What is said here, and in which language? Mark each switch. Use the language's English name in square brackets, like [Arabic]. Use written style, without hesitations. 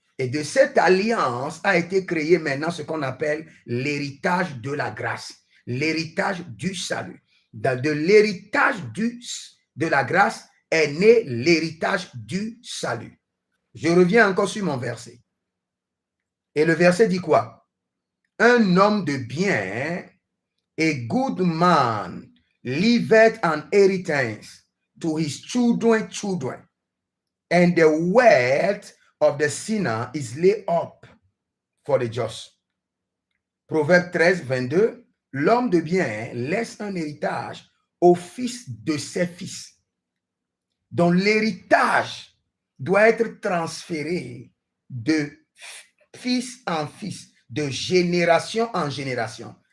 [French] Et de cette alliance a été créé maintenant ce qu'on appelle l'héritage de la grâce, l'héritage du salut. De l'héritage de la grâce est né l'héritage du salut. Je reviens encore sur mon verset. Et le verset dit quoi? Un homme de bien, [English] a good man, leaveth an inheritance to his children, and the wealth of the sinner is laid up for the just. [French] Proverbe 13, 22, l'homme de bien laisse un héritage aux fils de ses fils. Donc l'héritage doit être transféré de fils en fils, de génération en génération.